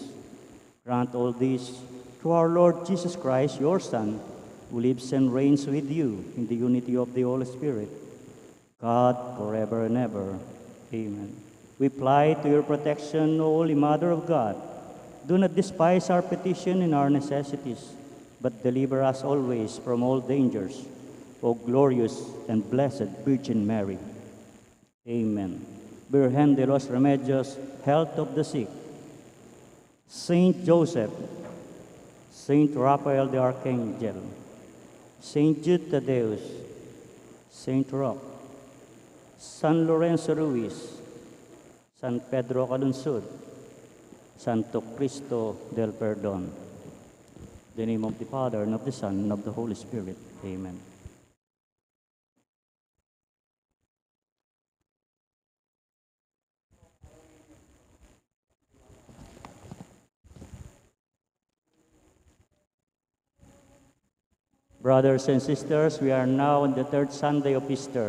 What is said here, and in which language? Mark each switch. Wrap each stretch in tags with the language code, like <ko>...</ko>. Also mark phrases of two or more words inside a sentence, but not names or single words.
<en>Grant all this through our Lord Jesus Christ, your Son, who lives and reigns with you in the unity of the Holy Spirit, God, forever and ever. Amen. We fly to your protection, O Holy Mother of God. Do not despise our petition and our necessities, but deliver us always from all dangers, O glorious and blessed Virgin Mary. Amen. Virgen de los Remedios, health of the sick. Saint Joseph, Saint Raphael the Archangel, Saint Jude Tadeus, Saint Roque, San Lorenzo Ruiz, San Pedro Calunsud, Santo Cristo del Perdón. In the name of the Father, and of the Son, and of the Holy Spirit. Amen. Brothers and sisters, we are now on the third Sunday of Easter.</en>